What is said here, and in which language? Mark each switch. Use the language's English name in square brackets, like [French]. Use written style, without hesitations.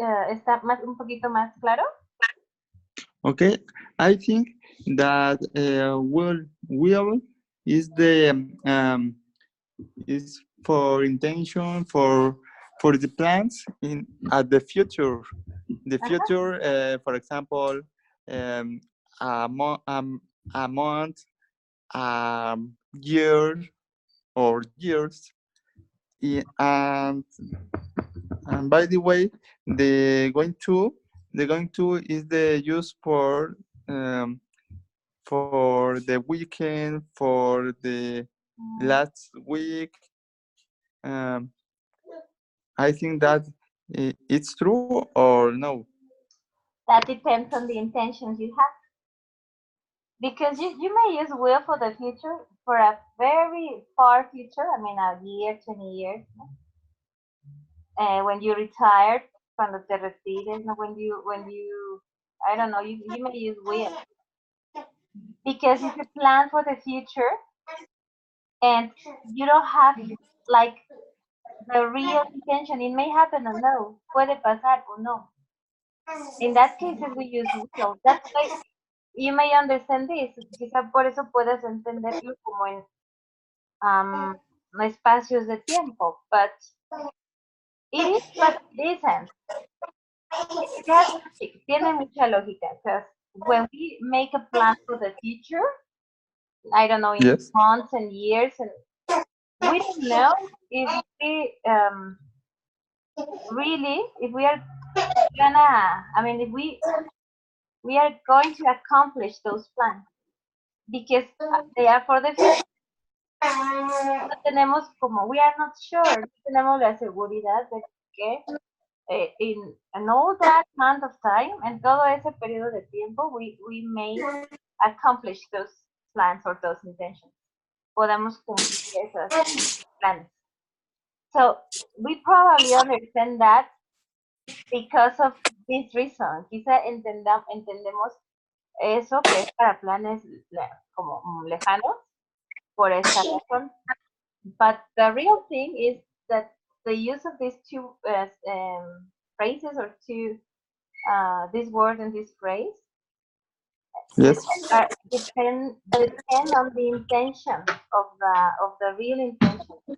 [Spanish] ¿Está un poquito más claro? [English] Okay. I think that will is the is for intention for the plans in at the future. The Ajá. future, for example, um, a month, a year, or years. And by the way, the going to is the use um, for the weekend, for the Mm, last week. Um, I think that it's true or no. That depends on the intentions you have. Because you may use will for the future, for a very far future, I mean a year, 20 years, ¿no? When you retired, [Spanish] cuando te retires, [English] ¿no? When you, I don't know, you may use will. Because it's a plan for the future and you don't have like the real intention. It may happen or no, [Spanish] puede pasar o no. [English] In that cases we use will. That's why you may understand this. [Spanish] Quizá por eso puedas entenderlo como en um, espacios de tiempo, [English] but it is, but it isn't. It has logic, [Spanish] tiene mucha lógica, [English] because when we make a plan for the future, I don't know, in Yes. months and years, and we don't know if we really, if we are gonna, I mean, if we are going to accomplish those plans, because they are for the future. [Spanish] No tenemos como, [English] we are not sure, [Spanish] no tenemos la seguridad de que [English] in all that amount of time, [Spanish] en todo ese periodo de tiempo, [English] we may accomplish those plans or those intentions. [Spanish] Podemos cumplir esos planes. [English] So we probably understand that because of this reason. [Spanish] Quizá entendemos eso que es para planes como lejanos por esta razón. [English] But the real thing is that the use of these two phrases or two this word and this phrase Yes. depend on the intention of the real intention.